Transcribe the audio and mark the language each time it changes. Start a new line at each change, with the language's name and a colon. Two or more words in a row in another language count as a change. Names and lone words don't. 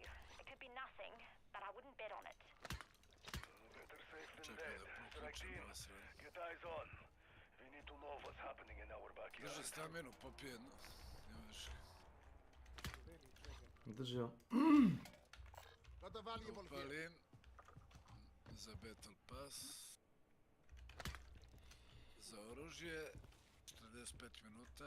English: It could be nothing, but I wouldn't bet on it. Better safe than dead. Strike team, get eyes on. We need to know what's happening in our backyard.
Croatian: Drži stamenu, popije, no. Držio. Upalim. Za Battle Pass. Za oružje. 45 minuta.